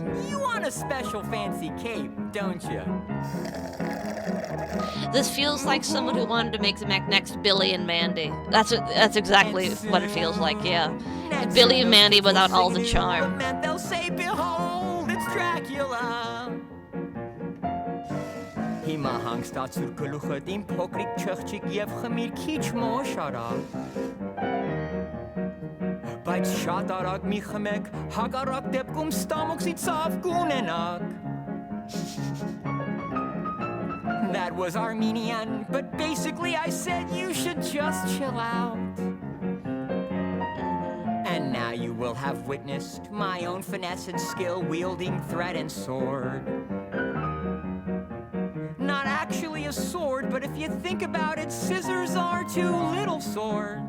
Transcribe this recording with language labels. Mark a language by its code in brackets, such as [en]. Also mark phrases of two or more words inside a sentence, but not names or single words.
[en] You want a special fancy cape, don't you? This feels like someone who wanted to make the next Billy and Mandy. That's exactly what it feels like, yeah. Billy and Mandy without all the charm. They'll say, behold, it's Dracula. [hy] Հիմա հանգստացուր գլուխդ իմ փոքրիկ չղջիկ եւ խմիր քիչ մոշարակ Բայց շատ արագ մի խմեք հակառակ դեպքում ստամոքսի ցավ կունենաք [en] That was Armenian, but basically I said you should just chill out And now you will have witnessed my own finesse and skill wielding thread and sword Not actually a sword, but if you think about it, scissors are two little swords.